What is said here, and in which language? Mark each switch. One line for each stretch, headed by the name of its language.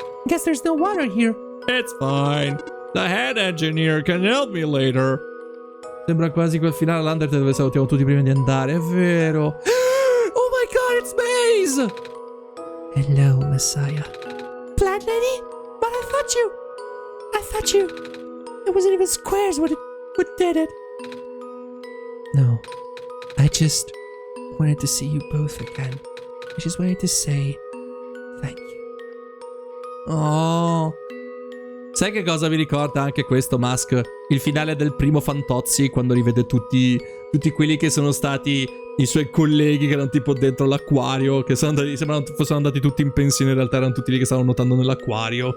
English: Guess there's no water here. It's fine. The head engineer can help me later.
Italian: Sembra quasi quel finale all'Undertale dove salutiamo tutti prima di andare, è vero.
English: Oh my god, it's Maze! Hello, Messiah. Plant lady? But I thought you. It wasn't even squares what did it. No, I just wanted to see you both again. I just wanted to say thank you. Oh.
Italian: Sai che cosa mi ricorda anche questo, Mask? Il finale del primo Fantozzi, quando rivede tutti quelli che sono stati i suoi colleghi che erano tipo dentro l'acquario, che sono andati, sembrano fossero andati tutti in pensione, in realtà erano tutti lì che stavano nuotando nell'acquario.